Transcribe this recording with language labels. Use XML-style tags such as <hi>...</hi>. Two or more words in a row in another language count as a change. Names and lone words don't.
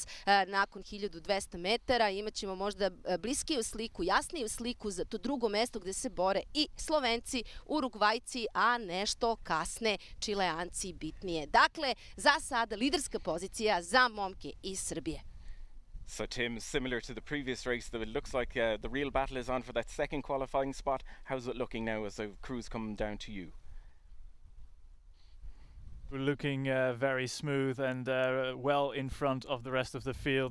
<sr>Nakon 1200 metara imaćemo možda bliskiju sliku, jasniju sliku za to drugo mesto gde se bore i Slovenci, Urugvajci, a nešto kasne Čileanci bitnije. Dakle, za sada liderska pozicija za momke iz Srbije.</sr> <en>So Tim, similar to the previous race, it looks like the real battle is on for that second qualifying spot. How's it looking now as the crews come down to you? We're looking very smooth and well in front of the rest of the field.</en>